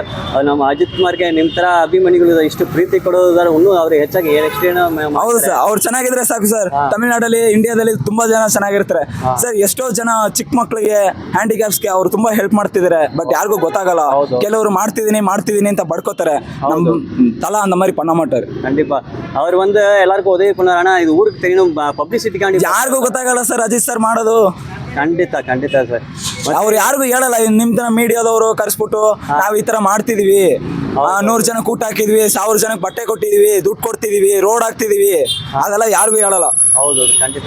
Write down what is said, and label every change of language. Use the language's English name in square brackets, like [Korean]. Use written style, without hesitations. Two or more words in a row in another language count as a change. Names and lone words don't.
[Kannada] ನಮ್ಮ ಅಜಿತ್ ಕುಮಾರ್ಗೆ ನಿಮ್ ತರ ಅಭಿಮಾನಿಗಳು ಇಷ್ಟು ಪ್ರೀತಿ ಕೊಡೋದಾದ್ರೆ ಇನ್ನೂ ಅವ್ರು ಹೆಚ್ಚಾಗಿ ಹೌದು ಸರ್, ಅವ್ರು ಚೆನ್ನಾಗಿದ್ರೆ ಸಾಕು ಸರ್. ತಮಿಳ್ನಾಡಲ್ಲಿ, ಇಂಡಿಯಾದಲ್ಲಿ ತುಂಬಾ ಜನ ಚೆನ್ನಾಗಿರ್ತಾರೆ ಸರ್. ಎಷ್ಟೋ ಜನ ಚಿಕ್ಕ ಮಕ್ಕಳಿಗೆ, ಹ್ಯಾಂಡಿಕ್ಯಾಪ್ಸ್ಗೆ ಅವ್ರು ತುಂಬಾ ಹೆಲ್ಪ್ ಮಾಡ್ತಿದ್ದಾರೆ. ಬಟ್ ಯಾರಿಗೂ ಗೊತ್ತಾಗಲ್ಲ. ಕೆಲವರು ಮಾಡ್ತಿದೀನಿ ಅಂತ ಬಡ್ಕೋತಾರೆ. ನಮ್ ತಲಾ ಅಂದ [Tamil] மாதிரி பண்ண மாட்டாரு. கண்டிப்பா அவர் எல்லாருக்கும் உதவி பண்ணாரு. ஆனா இது ஊருக்கு தெரியணும், [Kannada] ಪಬ್ಲಿಸಿಟಿ ಕಾಂಡಿ ಯಾರಿಗೂ ಗೊತ್ತಾಗಲ್ಲ ಸರ್ ಅಜಿತ್ ಸರ್ ಮಾಡೋದು. ಖಂಡಿತ ಸರ್. ಅವ್ರು ಯಾರಿಗೂ ಹೇಳಲ್ಲ. ನಿಮ್ ತರ ಮೀಡಿಯಾದವರು ಕರ್ಸ್ಬಿಟ್ಟು ನಾವ್ ಈ ತರ ಮಾಡ್ತಿದೀವಿ, 100 ಜನ ಕೂಟ ಹಾಕಿದ್ವಿ, 1000 ಜನಕ್ಕೆ ಬಟ್ಟೆ ಕೊಟ್ಟಿದೀವಿ, ದುಡ್ಡು ಕೊಡ್ತಿದೀವಿ, ರೋಡ್ ಹಾಕ್ತಿದೀವಿ, ಅದೆಲ್ಲ ಯಾರಿಗೂ ಹೇಳಲ್ಲ. ಹೌದು, ಖಂಡಿತ.